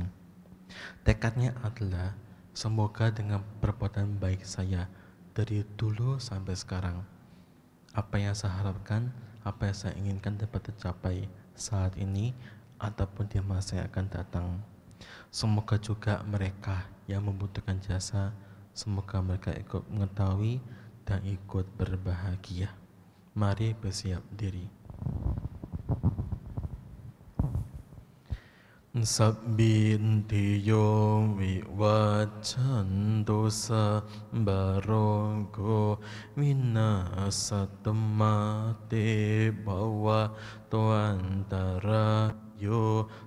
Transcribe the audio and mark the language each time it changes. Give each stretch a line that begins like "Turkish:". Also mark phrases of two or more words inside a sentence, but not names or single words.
Indonesian: Tekadnya adalah semoga dengan perbuatan baik saya dari dulu sampai sekarang, apa yang saya harapkan, apa yang saya inginkan dapat tercapai saat ini ataupun di masa yang akan datang. Semoga juga mereka yang membutuhkan jasa, semoga mereka ikut mengetahui dan ikut berbahagia. Mari bersiap diri.
Pali: Sabbintiyo vivacchantu sabbarogo vinasattu mate bhava tuantara yo